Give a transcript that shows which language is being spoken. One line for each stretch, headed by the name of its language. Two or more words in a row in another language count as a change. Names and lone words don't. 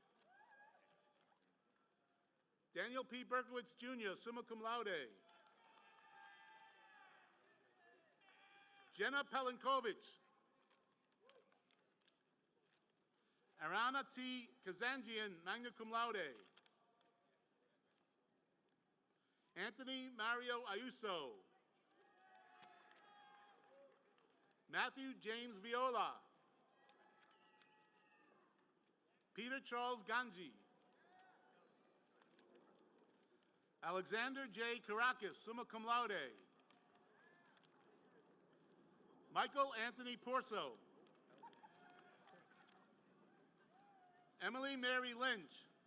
English: Daniel P. Berkowitz Jr.,
Latin: summa cum laude.
English: Jenna Pelinkovich. Arana T. Kazanjian,
Latin: magna cum laude.
English: Anthony Mario Ayuso. Matthew James Viola. Peter Charles Ganji. Alexander J. Caracas,
Latin: summa cum laude.
English: Michael Anthony Porso. Emily Mary Lynch.